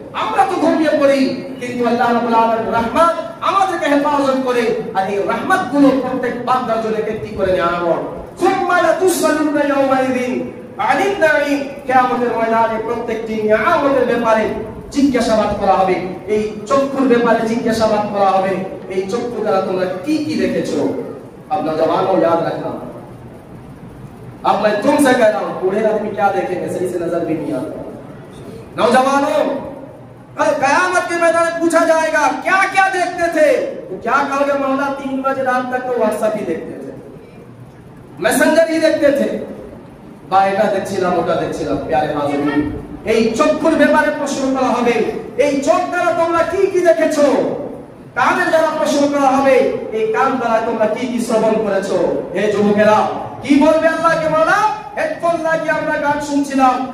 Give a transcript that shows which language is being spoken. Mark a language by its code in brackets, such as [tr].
[bn] আমরা তো ঘুমিয়ে পড়ি, কিন্তু আল্লাহ রাব্বুল আলামিন রহমত আমাদেরকে হেফাজত করে, আর এই রহমতগুলো প্রত্যেক বান্দার জন্য একটি করে নিয়ামত। [ar] সুম্মা লাতুসআলুনা ইয়াওমাইযিন আনিন নাঈম, [bn] কিয়ামতের ময়দানে প্রত্যেকটি নিয়ামতের ব্যাপারে জিজ্ঞাসাবাদ করা হবে। এই চক্ষুর ব্যাপারে জিজ্ঞাসাবাদ করা হবে, এই চক্ষু দ্বারা তোমরা কি কি দেখেছো? [hi] अपना जवानों याद रखना, अब मैं तुमसे कह रहा हूं, बूढ़े आदमी क्या देखेंगे, सही से नजर भी नहीं आता। नौजवानों, कल कयामत के मैदान में पूछा जाएगा क्या क्या देखते थे, तो क्या कहोगे? मौला 3 बजे रात तक तो व्हाट्सएप ही देखते थे, मैसेंजर ही देखते थे, [bn] বা এটা দেখছিলাম ওটা দেখছিলাম। প্যারে হাজিরিন, এই চক্ষুর ব্যাপারে প্রশ্ন করা হবে, এই চোখ দ্বারা তোমরা কি কি দেখেছো? কানের দ্বারা প্রশ্ন করা হবে, এই কান দ্বারা তোমরা কি কি শ্রবণ করেছো? হে যুবকেরা, কি বলবে আল্লাহকে? মাওলা হেডফোন লাগিয়ে আমরা গান শুনছিলাম।